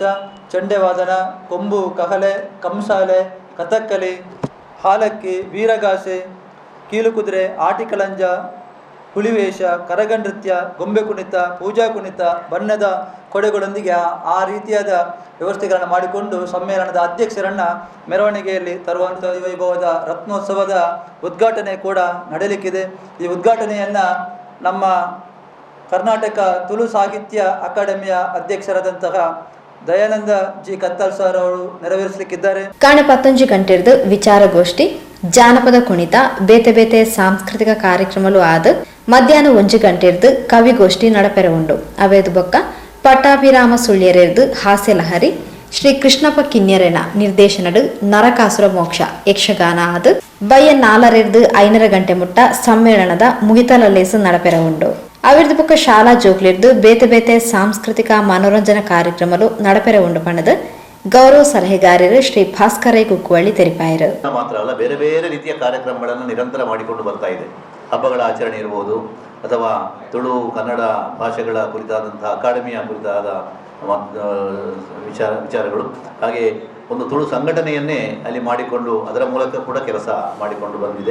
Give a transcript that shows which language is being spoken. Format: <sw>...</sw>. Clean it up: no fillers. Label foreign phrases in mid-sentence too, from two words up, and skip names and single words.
<kn>ಚಂಡೆವಾದನ, ಕೊಂಬು, ಕಹಲೆ, ಕಂಸಾಲೆ, ಕಥಕ್ಕಲಿ, ಹಾಲಕ್ಕಿ, ವೀರಗಾಸೆ, ಕೀಲುಕುದುರೆ, ಆಟಿಕಳಂಜ, ಹುಲಿವೇಷ, ಕರಗ ನೃತ್ಯ, ಗೊಂಬೆ ಕುಣಿತ, ಪೂಜಾ ಕುಣಿತ, ಬಣ್ಣದ ಕೊಡೆಗಳೊಂದಿಗೆ ಆ ರೀತಿಯಾದ ವ್ಯವಸ್ಥೆಗಳನ್ನು ಮಾಡಿಕೊಂಡು ಸಮ್ಮೇಳನದ ಅಧ್ಯಕ್ಷರನ್ನು ಮೆರವಣಿಗೆಯಲ್ಲಿ ತರುವಂಥ ವೈಭವದ ರತ್ನೋತ್ಸವದ ಉದ್ಘಾಟನೆ ಕೂಡ ನಡೆಯಲಿಕ್ಕಿದೆ. ಈ ಉದ್ಘಾಟನೆಯನ್ನು ನಮ್ಮ ಕರ್ನಾಟಕ ತುಳು ಸಾಹಿತ್ಯ ಅಕಾಡೆಮಿಯ ಅಧ್ಯಕ್ಷರಾದಂತಹ ದಯಾನಂದ ಜಿ ಕತ್ತಲ್ ಸರ್ ಅವರು ನೆರವೇರಿಸಲಿಕ್ಕಿದ್ದಾರೆ.</kn> <tcy>ಕಾಣೆ 11 ಗಂಟೆರ್ದು ವಿಚಾರಗೋಷ್ಠಿ, ಜಾನಪದ ಕುಣಿತ, ಬೇತೆ ಬೇತೆ ಸಾಂಸ್ಕೃತಿಕ ಕಾರ್ಯಕ್ರಮಗಳು ಆದ ಮಧ್ಯಾಹ್ನ 1 ಗಂಟೆರ್ದು ಕವಿಗೋಷ್ಠಿ ನಡಪೆರವುಂಡು. ಅವೇದು ಬೊಕ್ಕ ಪಟ್ಟಾಭಿರಾಮ ಸುಳ್ಯರೆರ್ದು ಹಾಸ್ಯ ಲಹರಿ, ಶ್ರೀ ಕೃಷ್ಣಪ್ಪ ಕಿನ್ಯರೆನ ನಿರ್ದೇಶನಡು ನರಕಾಸುರ ಮೋಕ್ಷ ಯಕ್ಷಗಾನ ಆದ ಬಯ್ಯ 4 5 ಗಂಟೆ ಮುಟ್ಟ ಸಮ್ಮೇಳನದ ಮುಗಿತಲಲ್ಲೇಸು ನಡಪೆರವುಂಡು. ಅವಿರ್ದು ಪಕ್ಕ ಶಾಲಾ ಜೋಕ್ಲಿರ್ದು ಬೇತೆ ಬೇತೆ ಸಾಂಸ್ಕೃತಿಕ ಮನೋರಂಜನಾ ಕಾರ್ಯಕ್ರಮಗಳು ನಡಪೆರವುಂಡು ಪಣದ ಗೌರವ ಸಲಹೆಗಾರರು ಶ್ರೀ ಭಾಸ್ಕರೈ ಕುಕ್ಕುವಳ್ಳಿ ತೆರಿಪಾಯರು.</tcy> <kn>ಮಾತ್ರ ಅಲ್ಲ, ಬೇರೆ ಬೇರೆ ರೀತಿಯ ಕಾರ್ಯಕ್ರಮಗಳನ್ನು ನಿರಂತರ ಮಾಡಿಕೊಂಡು ಬರ್ತಾ ಇದೆ. ಹಬ್ಬಗಳ ಆಚರಣೆ ಇರ್ಬೋದು, ಅಥವಾ ತುಳು ಕನ್ನಡ ಭಾಷೆಗಳ ಕುರಿತಾದಂತಹ ಅಕಾಡೆಮಿಯ ಕುರಿತಾದ ವಿಚಾರಗಳು, ಹಾಗೆ ಒಂದು ತುಳು ಸಂಘಟನೆಯನ್ನೇ ಅಲ್ಲಿ ಮಾಡಿಕೊಂಡು ಅದರ ಮೂಲಕ ಕೂಡ ಕೆಲಸ ಮಾಡಿಕೊಂಡು ಬಂದಿದೆ.</kn>